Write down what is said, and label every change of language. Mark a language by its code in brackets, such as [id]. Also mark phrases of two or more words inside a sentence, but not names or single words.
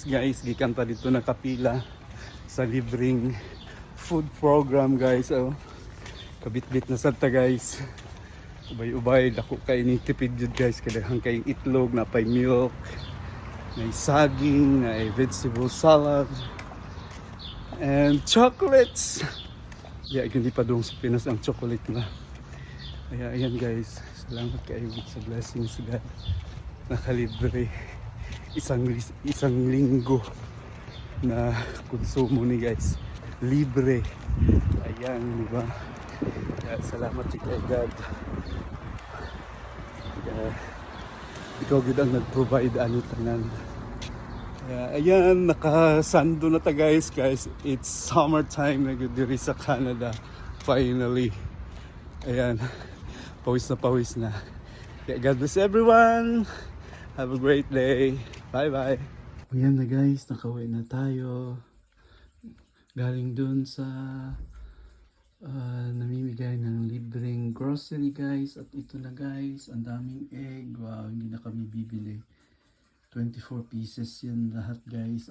[ceb] Guys, gikan pa dito nakapila sa libreng [en] food program [ceb] guys. Oh, kabit-bit na sadta guys. Ubay-ubay dako kay ni tipid jud guys, kadaghan kay itlog, napay milk, may saging, may [en] vegetable salad, and chocolates. [ceb] Yeah, [tl] hindi pa doon sa Pinas ang chocolate na. Kaya ayan guys, salamat kayo sa blessings God. [ceb] Nakalibre isang linggo na konsumo ni guys. [tl] Libre. Ayan, di ba? Kaya salamat kay God. [ceb] Kaya ikaw gid ang nag-provide ani tanan. Kaya ayan, nakasando na ta guys. [en] It's summertime [ceb] na gud diri sa Canada. Finally. [tl] Ayan. Pawis na. [en] Kaya God bless everyone. Have a great day. Bye-bye. [tl] Ayan na guys, nakauwi na tayo. Galing dun sa namimigay ng libreng grocery guys. At ito na guys, ang daming egg. Wow, hindi na kami bibili. 24 pieces yan lahat guys.